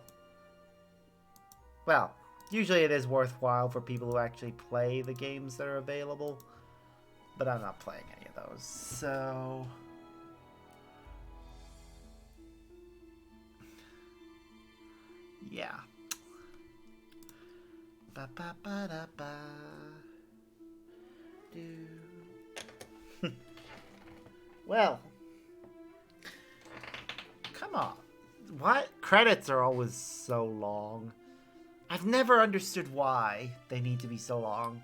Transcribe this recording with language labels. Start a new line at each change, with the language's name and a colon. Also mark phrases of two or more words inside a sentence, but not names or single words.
English: Well, usually it is worthwhile for people who actually play the games that are available. But I'm not playing any of those, so... yeah. Ba ba ba da ba. Do. Well. Come on. What? Credits are always so long. I've never understood why they need to be so long.